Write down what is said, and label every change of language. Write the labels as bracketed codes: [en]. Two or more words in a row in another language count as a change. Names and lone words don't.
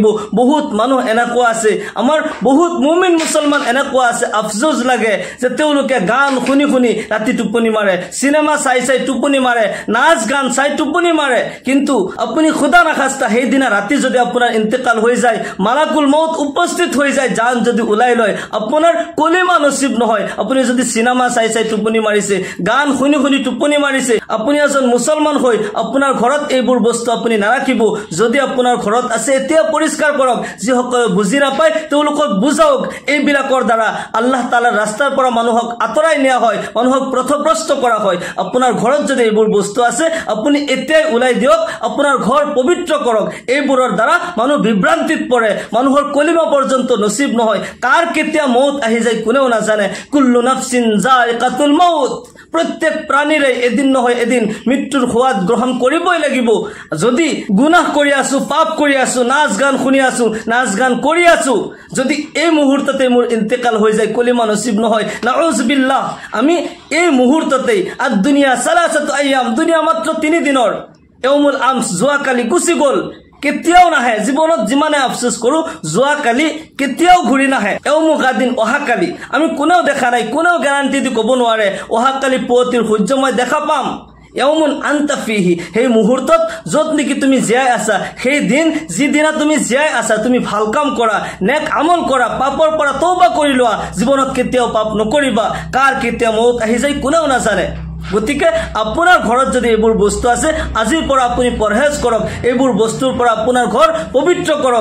[as] বহুত মানুহ এনেকুৱা আছে, আমাৰ বহুত মুমিন মুছলমান এনেকুৱা আছে, আফসোস লাগে যে তেওঁলোকে গান শুনি শুনি ৰাতি টোপনি মাৰে, চিনেমা চাই চাই টোপনি মাৰে, নাচ গান চাই টোপনি মাৰে। কিন্তু আপুনি [fa] خدا نخواسته [as] সেইদিনা ৰাতি যদি আপোনাৰ ইন্তেকাল হৈ যায়, [ar] ملك الموت [as] উপস্থিত হৈ যায়, জান যদি ওলাই লয়, আপোনাৰ কলিমা নসিব নহয়। আপুনি যদি চিনেমা চাই চাই টোপনি মাৰিছে, গান শুনি শুনি টোপনি মাৰিছে, আপুনি এজন মুছলমান হৈ আপোনাৰ ঘৰত এইবোৰ বস্তু আপুনি নাৰাখিব। যদি আপোনাৰ ঘৰত আছে এতিয়া পৰিষ্কাৰ কৰক। যিসকলে বুজি নাপায় তেওঁলোকক বুজাওক। এইবিলাকৰ দ্বাৰা আল্লাহ তাআলাৰ ৰাস্তাৰ পৰা মানুহক আঁতৰাই নিয়া হয়, মানুহক পথভ্ৰষ্ট কৰা হয়। আপোনাৰ ঘৰত যদি এইবোৰ বস্তু আছে আপুনি এতিয়াই ওলাই দিয়ক, আপোনাৰ ঘৰ পবিত্ৰ কৰক। এইবোৰৰ দ্বাৰা মানুহ বিভ্ৰান্তিত পৰে, মানুহৰ কলিমা পৰ্যন্ত নসিব নহয়। কাৰ কেতিয়া মৌত আহি যায় কোনেও নাজানে। [ar] كل نفس ذائقة الموت, [as] প্ৰত্যেক প্ৰাণীৰে এদিন নহয় এদিন মৃত্যুৰ সোৱাদ গ্ৰহণ কৰিবই লাগিব। যদি গুনাহ কৰি আছো, পাপ কৰি আছো, নাচ গান শুনি আছো, নাচ গান কৰি আছো, যদি এই মুহূৰ্ততে মোৰ ইন্তেকাল হৈ যায়, কলিমা নসিব নহয়, [ar] نعوذ بالله, [as] আমি এই মুহূৰ্ততেই আর [ar] الدنيا ثلاثة أيام, [as] দুনিয়া মাত্র 3 দিনৰ, [ar] يوم الأمس, [as] যোৱাকালি গুচি গ'ল, কেতিয়াও নাহে। জীৱনত যিমানে আফসোস কৰো, যোৱাকালি কেতিয়াও ঘূৰি নাহে। এওমুগাদিন, অহাকালি আমি কোনেও দেখা নাই, কোনেও গ্যাৰান্টি দি ক'ব নোৱাৰে অহাকালি পুৱতিৰ সূৰ্য মই দেখা পাম। [ar] يوم أنت فيه, [as] সেই মুহূৰ্তত য'ত নেকি তুমি জীয়াই আছা, সেই দিন যিদিনা তুমি জীয়াই আছা, তুমি ভাল কাম কৰা, নেক আমল কৰা, পাপৰ পৰা তওবা কৰি লোৱা, জীৱনত কেতিয়াও পাপ নকৰিবা। কাৰ কেতিয়া মৌত আহি যায় কোনেও নাজানে। গতিকে আপোনাৰ ঘৰত যদি এইবোৰ বস্তু আছে, আজিৰ পৰা আপুনি পৰহেজ কৰক, এইবোৰ বস্তুৰ পৰা আপোনাৰ ঘৰ পবিত্ৰ কৰক।